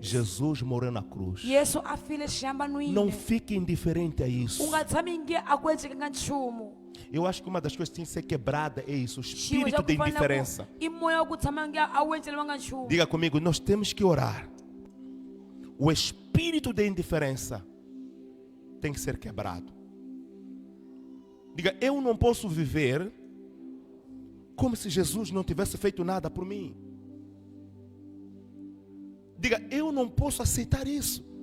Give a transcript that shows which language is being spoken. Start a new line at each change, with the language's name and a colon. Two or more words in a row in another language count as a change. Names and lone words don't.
Portuguese: Jesus morreu na cruz.
Tsonga: Yesu a file xihambanwini.
Portuguese: Não fique indiferente a isso.
Tsonga: U nga tshami nge a ku endlekanga nchumu.
Portuguese: Eu acho que uma das coisas que tem que ser quebrada é isso, o
Tsonga: Xilo
Portuguese: espírito
Tsonga: xa
Portuguese: de
Tsonga: ku fanele
Portuguese: indiferença.
Tsonga: ku i moya wa ku tshama nge a wu endleriwanga nchumu.
Portuguese: Diga comigo, nós temos que orar. O espírito de indiferença tem que ser quebrado. Diga, eu não posso viver como se Jesus não tivesse feito nada por mim. Diga, eu não posso aceitar isso.